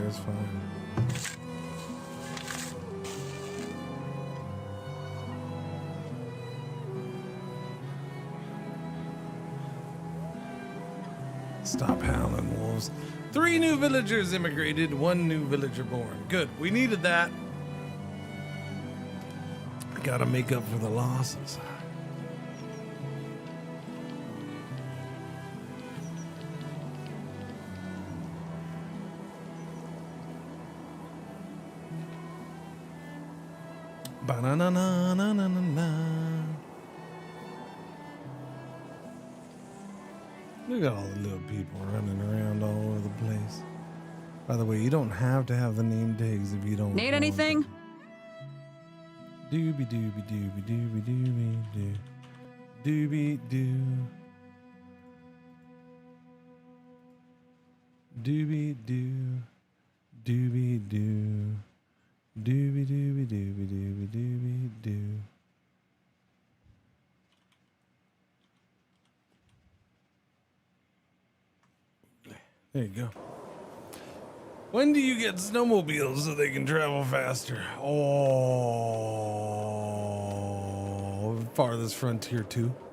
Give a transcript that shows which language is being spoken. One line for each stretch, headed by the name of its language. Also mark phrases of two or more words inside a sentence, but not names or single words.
English: It's fine. Stop howling, wolves. 3 new villagers immigrated, 1 new villager born. Good, we needed that. Gotta make up for the losses. Ba-na-na-na-na-na-na. Look at all the little people running around all over the place. By the way, you don't have to have the name tags if you don't Need anything? Doobie doobie doobie doobie doobie doo. Doobie doo. Doobie doo. Doobie doo. Doobie doobie doobie doobie doobie doo. There you go. When do you get snowmobiles so they can travel faster? Oh, Farthest Frontier 2.